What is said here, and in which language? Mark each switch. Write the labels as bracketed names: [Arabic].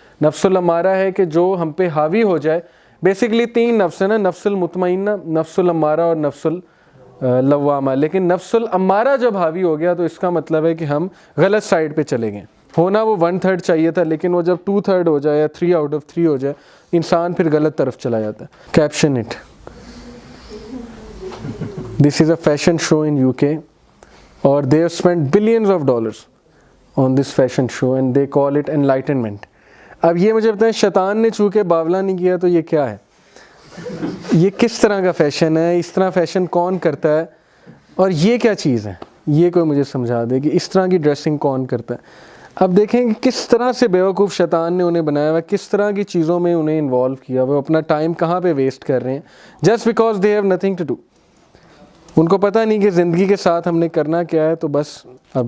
[Urdu] نفس الامارہ ہے کہ جو ہم پہ حاوی ہو جائے. بیسیکلی 3 نفس ہے نا, نفس المطمئنہ, نفس الامارہ اور نفس اللوامہ. لیکن نفس الامارہ جب حاوی ہو گیا تو اس کا مطلب ہے کہ ہم غلط سائڈ پہ چلے گئے. ہونا وہ 1/3 چاہیے تھا, لیکن وہ جب 2/3 ہو جائے یا 3 out of 3 ہو جائے, انسان پھر غلط طرف چلا جاتا ہے. [English] Caption it, this is a fashion show in UK, اور they have spent billions of dollars on this fashion show and they call it enlightenment. [Urdu] اب یہ مجھے بتائیں, شیطان نے چونکہ باولا نہیں کیا تو یہ کیا ہے, یہ کس طرح کا فیشن ہے, اس طرح فیشن کون کرتا ہے, اور یہ کیا چیز ہے, یہ کوئی مجھے سمجھا دے کہ اس طرح کی ڈریسنگ کون کرتا ہے. اب دیکھیں کہ کس طرح سے بیوقوف شیطان نے انہیں بنایا ہوا ہے، کس طرح کی چیزوں میں انہیں انوالو کیا ہوا ہے، اپنا ٹائم کہاں پہ ویسٹ کر رہے ہیں [English] Just because they have nothing to do. [Urdu] ان کو پتہ نہیں کہ زندگی کے ساتھ ہم نے کرنا کیا ہے، تو بس اب